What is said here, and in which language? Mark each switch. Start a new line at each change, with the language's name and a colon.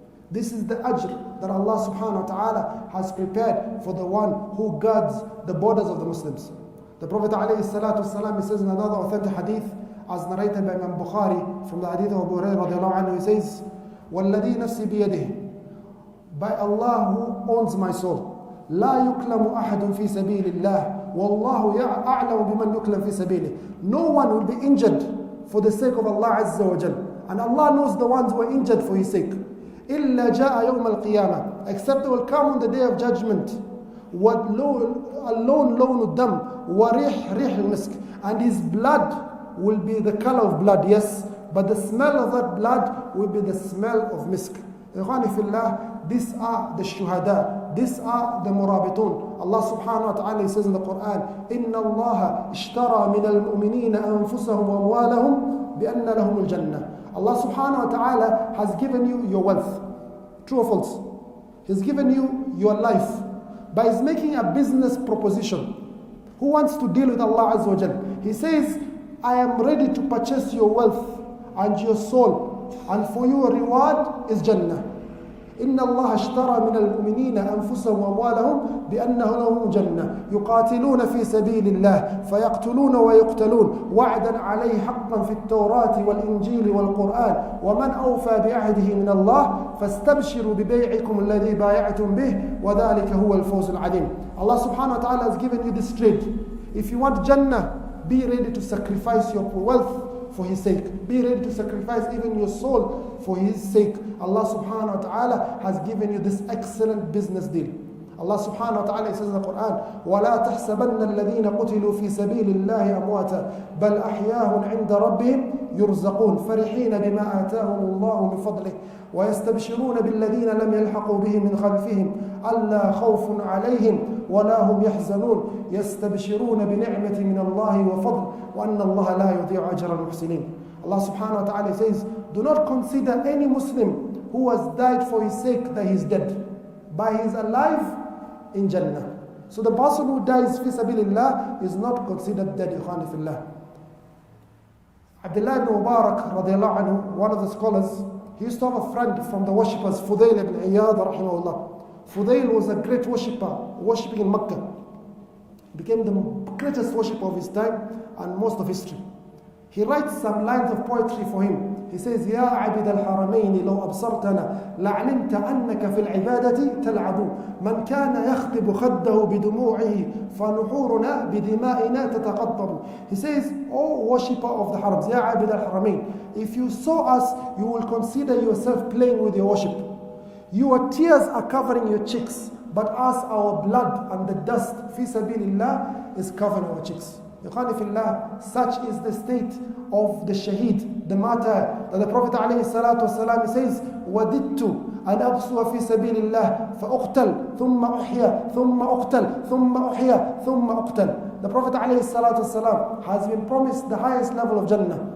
English: This is the ajr that Allah subhanahu wa ta'ala has prepared for the one who guards the borders of the Muslims. The Prophet alayhi salatu wasalam, he says in another authentic hadith, as narrated by Imam Bukhari from the hadith of Abu Hurairah radiallahu anhu, he says,
Arabic: وَالَّذِي نَفْسِ بِيَدِهِ.
English: By Allah who owns my soul,
Arabic: لا يُكْلَمُ أَحَدٌ فِي سَبِيلِ اللَّهِ وَاللَّهُ أَعْلَمُ بِمَنْ يُكْلَمْ فِي سَبِيلِهِ.
English: No one will be injured for the sake of Allah Azza wa Jal. And Allah knows the ones who are injured for His sake.
Arabic: إِلَّا جَاءَ يَوْمَ الْقِيَامَةِ.
English: Except they will come on the day of judgment.
Arabic: وَاللَّوْنُ لَوْنُ الدَّمِ وَرِيحْ رِيحْ الْمِسْكِ.
English: And his blood will be the color of blood, yes. But the smell of that blood will be the smell of misk. Ikhwani fillah, these are the shuhada. These are the murabitun. Allah subhanahu wa ta'ala says in the Quran,
Arabic: إِنَّ اللَّهَ اشْتَرَى مِنَ الْمُؤْمِنِينَ أَنفُسَهُمْ وَأَمْوَالَهُمْ بِأَنَّ لَهُمُ الْجَنَّةِ.
English: Allah subhanahu wa ta'ala has given you your wealth. True or false? He's given you your life. But He's making a business proposition. Who wants to deal with Allah Azza wa Jal? He says, I am ready to purchase your wealth and your soul. And for you a reward is Jannah.
Arabic: إن الله اشترى من المؤمنين أنفسهم وأموالهم بأنه لهم جنة يقاتلون في سبيل الله فيقتلون ويقتلون وعدا عليه حقا في التوراة والإنجيل والقرآن ومن أوفى بعهده من الله فاستبشروا ببيعكم الذي بايعتم به وذلك هو الفوز العظيم.
English: Allah subhanahu wa ta'ala has given you this trade. If you want Jannah, be ready to sacrifice your wealth for His sake. Be ready to sacrifice even your soul for His sake. Allah subhanahu wa ta'ala has given you this excellent business deal. Allah subhanahu wa ta'ala says in the Quran,
Arabic: وَلَا تَحْسَبَنَّ الَّذِينَ قُتِلُوا فِي سَبِيلِ اللَّهِ أَمْوَاتًا بَلْ أَحْيَاءٌ عِنْدَ رَبِّهِمْ يُرْزَقُونَ فَرِحِينَ بِمَا آتَاهُمُ اللَّهُ مِنْ فَضْلِهِ وَيَسْتَبْشِرُونَ بِالَّذِينَ لَمْ يَلْحَقُوا بِهِمْ مِنْ خَلْفِهِمْ أَلَّا خَوْفٌ عَلَيْهِمْ وَلَا هُمْ يَحْزَنُونَ يَسْتَبْشِرُونَ بِنِعْمَةٍ مِنَ اللَّهِ وَفَضْلٍ وَأَنَّ اللَّهَ لَا يُضِيعُ أَجْرَ الْمُحْسِنِينَ.
English: Allah subhanahu wa ta'ala says, do not consider any Muslim who has died for his sake that he is dead. But he is alive in Jannah. So the person who dies fi sabilillah is not considered dead, ikhwani fillah. Abdullah ibn Mubarak radiallahu anhu, one of the scholars, he used to have a friend from the worshippers, Fudayl ibn Iyad rahimahullah. Fudayl was a great worshipper, worshipping in Mecca. He became the greatest worshipper of his time and most of history. He writes some lines of poetry for him. He says,
Arabic: يا عبد الحرمين لو أبصرتنا لعلمت أنك في العبادة تلعب من كان يخطب خده بدموعه فنحورنا بدمائنا تتقطب.
English: He says, O worshipper of the harams,
Arabic: يا عبد الحرمين,
English: if you saw us, you will consider yourself playing with your worship. Your tears are covering your cheeks, but us, our blood and the dust, fi sabilillah, is covering our cheeks. Ikhwani fillah, such is the state of the shaheed, the martyr, that the Prophet ﷺ says,
Arabic: وَدِدْتُ أَنْ أَبْصُوَ فِي سَبِيلِ اللَّهِ فَأُقْتَلْ ثُمَّ أُحْيَا ثُمَّ أُقْتَلْ
English: ثُمَّ أُحْيَا ثُمَّ أُقْتَلْ. The Prophet ﷺ has been promised the highest level of Jannah.